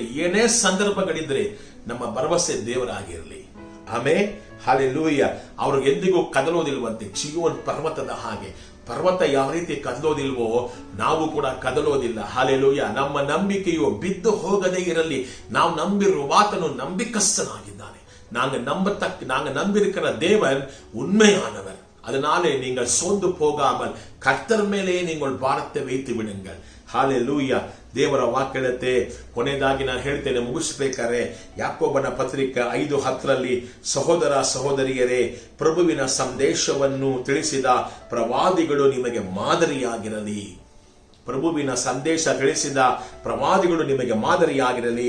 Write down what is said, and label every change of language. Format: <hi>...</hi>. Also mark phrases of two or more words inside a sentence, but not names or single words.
<kn>ಏನೇ ಸಂದರ್ಭಗಳಿದ್ರೆ ನಮ್ಮ ಭರವಸೆ ದೇವರಾಗಿರಲಿ. ಆಮೇಲೆ ಹಲ್ಲೆಲೂಯಾ. ಅವ್ರಿಗೆ ಎಂದಿಗೂ ಕದಲೋದಿಲ್ವಂತೆ. ಚಿಯೋನ್ ಪರ್ವತದ ಹಾಗೆ. ಪರ್ವತ ಯಾವ ರೀತಿ ಕದಲೋದಿಲ್ವೋ ನಾವು ಕೂಡ ಕದಲೋದಿಲ್ಲ. ಹಲ್ಲೆಲೂಯಾ. ನಮ್ಮ ನಂಬಿಕೆಯು ಬಿದ್ದು ಹೋಗದೇ ಇರಲಿ. ನಾವು ನಂಬಿರುವ ಆತನು ನಂಬಿಕಸ್ಥನಾಗಿದ್ದಾನೆ.</kn> <ta>நாங்க நம்பியிருக்கிற தேவன் உண்மையானவர். அதனாலே நீங்கள் சோர்ந்து போகாமல் கர்த்தர் மேலே நீங்கள் பாரத்தை வைத்து விடுங்கள். ஹalleluya.</ta> <kn>ದೇವರ ವಾಕ್ಯತೆ ಕೊನೆಯದಾಗಿ ನಾನು ಹೇಳ್ತೇನೆ ಮುಗಿಸಬೇಕಾದ್ರೆ, ಯಾಕೋಬನ ಪತ್ರಿಕೆ 5:10 ಸಹೋದರ ಸಹೋದರಿಯರೇ, ಪ್ರಭುವಿನ ಸಂದೇಶವನ್ನು ತಿಳಿಸಿದ ಪ್ರವಾದಿಗಳು ನಿಮಗೆ ಮಾದರಿಯಾಗಿರಲಿ. ಪ್ರಭುವಿನ ಸಂದೇಶ ತಿಳಿಸಿದ ಪ್ರವಾದಿಗಳು ನಿಮಗೆ ಮಾದರಿಯಾಗಿರಲಿ.</kn>